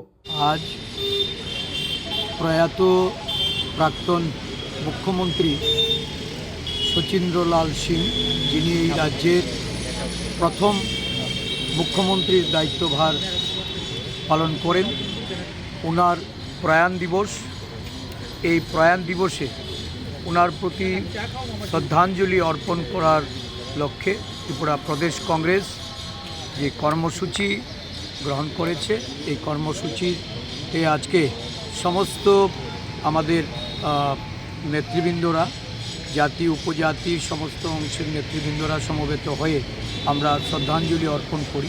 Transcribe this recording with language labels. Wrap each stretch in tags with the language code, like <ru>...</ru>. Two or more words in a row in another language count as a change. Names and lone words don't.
<bn>আজ প্রয়াত প্রাক্তন মুখ্যমন্ত্রী শচীন্দ্র লাল সিংহ যিনি রাজ্যের প্রথম মুখ্যমন্ত্রীর দায়িত্বভার পালন করেন ওনার প্রয়াণ দিবস এই প্রয়াণ দিবসে ওনার প্রতি শ্রদ্ধাঞ্জলি অর্পণ করার লক্ষ্যে ত্রিপুরা প্রদেশ কংগ্রেস যে কর্মসূচি গ্রহণ করেছে এই কর্মসূচিতে আজকে সমস্ত আমাদের নেতৃবৃন্দরা জাতি উপজাতি সমস্ত অংশের নেতৃবৃন্দরা সমবেত হয়ে আমরা শ্রদ্ধাঞ্জলি অর্পণ করি।</bn>